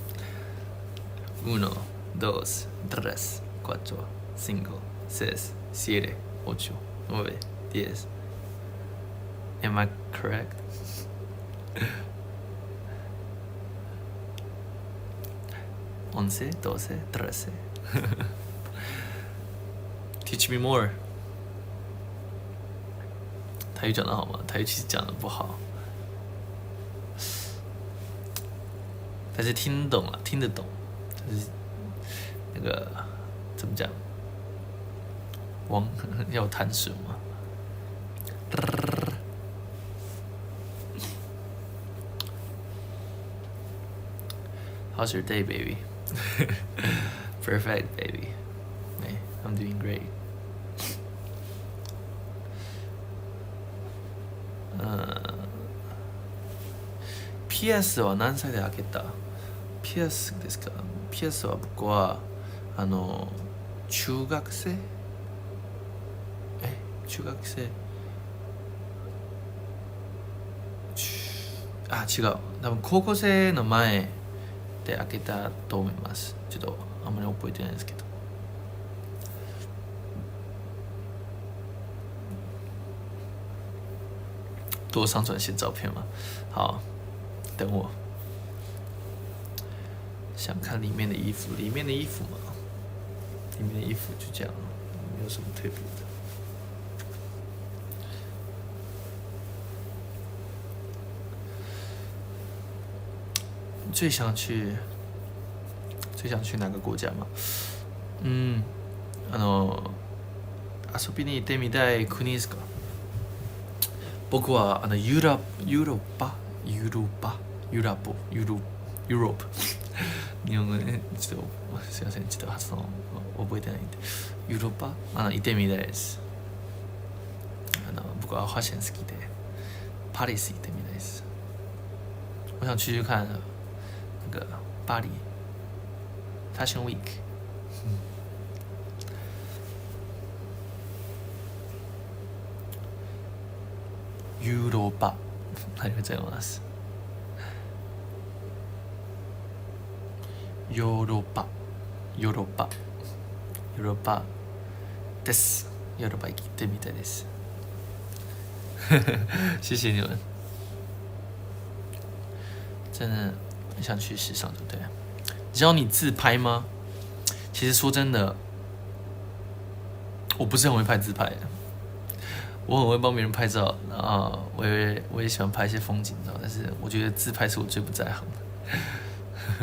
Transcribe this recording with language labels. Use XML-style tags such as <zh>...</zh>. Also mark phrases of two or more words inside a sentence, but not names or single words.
<en>1, 2, 3, 4, 5, 6, 7, 8, 9, 10. Am I correct? 11, 12, 13. Teach me more.</en> <zh>台语讲得好吗？台语其实讲得不好，但是听得懂啊，听得懂。就是那个怎么讲？要弹舌吗</zh> <en>？How's your day, baby? Perfect, baby. Hey, I'm doing great.</en> <ja>PS は何歳で開けた？ PS ですか？ PS は僕は中学生？中学生？違う。多分高校生の前で開けたと思います。ちょっとあんまり覚えてないですけど。</ja> <zh>多上传些照片吗？好，等我。想看里面的衣服，里面的衣服嘛，里面的衣服就这样，没有什么特别的。最想去哪个国家吗？</zh> <ja>遊びに行ってみたい国ですか？僕はユーロップ日本語で、ね、ちょっとすいません、ちょっと発音覚えてないんで、ユーロッパ行ってみたいです。僕はファッション好きでパリス行ってみたいです。</ja> <zh>我想去看那个巴黎 Fashion Week。</zh> <ja>ユーロッパありがとうございます。ヨーロッパです。ヨーロッパ行ってみたいです。</ja> <zh>谢谢你们，真的很想去时尚，对不对？教你自拍吗？其实说真的，我不是很会拍自拍，我很会帮别人拍照，然后我也喜欢拍一些风景照，但是我觉得自拍是我最不在行的。</zh>